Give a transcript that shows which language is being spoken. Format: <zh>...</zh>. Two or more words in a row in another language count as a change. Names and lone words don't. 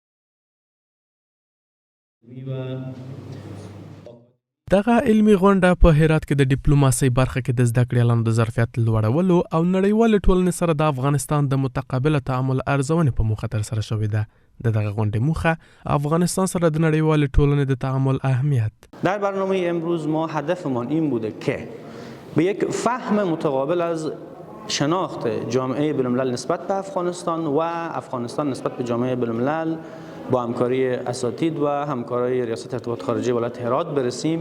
<ps>دغه علمي غونډه په هرات کې د ډیپلوماسۍ برخه کې د زده کړې اعلان د ظرفیت لوړولو او نړیوالې ټولنې سره د افغانستان د متقابله تعامل ارزونې په موخه ترسره شوې ده. د دغه غونډې موخه افغانستان سره د نړیوالې ټولنې د تعامل اهمیت.</ps> <fa>در برنامه امروز ما هدفمان این بوده که به یک فهم متقابل از شناخت جامعه بین‌الملل نسبت به افغانستان و افغانستان نسبت به جامعه بین‌الملل با همکاری اساتید و همکاری ریاست ارتباطات خارجه ولایت هرات برسیم.</fa>